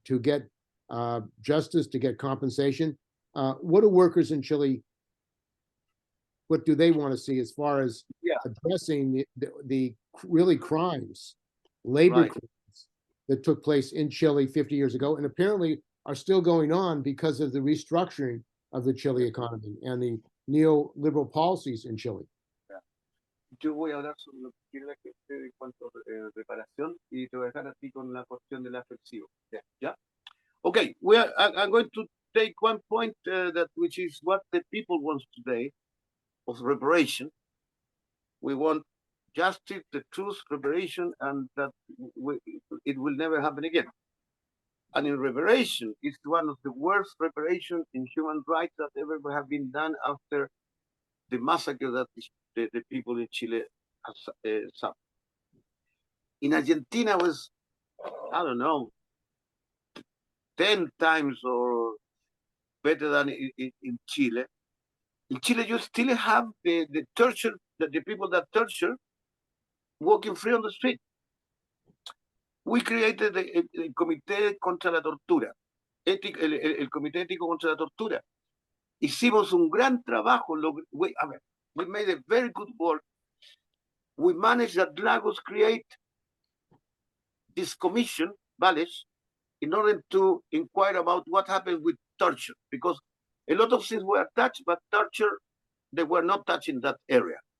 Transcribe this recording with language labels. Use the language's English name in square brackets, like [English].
[English] To get justice, to get compensation? What do workers in Chile, what do they want to see as far as addressing the really crimes, labor crimes that took place in Chile 50 years ago and apparently are still going on because of the restructuring of the Chile economy and the neoliberal policies in Chile. [Spanish] Yo voy a hablar sobre lo que quiere la gente en cuanto a reparación y te voy a dejar a ti con la cuestión del AFL-CIO. ¿Ya? [English] Okay, I'm going to take one point that which is what the people want today of reparation. We want justice, the truth, reparation, and that it will never happen again. And in reparation, it's one of the worst reparations in human rights that ever have been done after the massacre that the people in Chile have suffered. In Argentina was, I don't know, 10 times or better than in Chile. In Chile, you still have the torture, the people that torture, walking free on the street. We created el Comité contra la Tortura, el Comité Ético contra la Tortura. [Spanish] Hicimos un gran trabajo. [English] We made a very good work. We managed that Lagos create this commission, Vales, in order to inquire about what happened with torture, because a lot of things were touched, but torture, they were not touched in that area.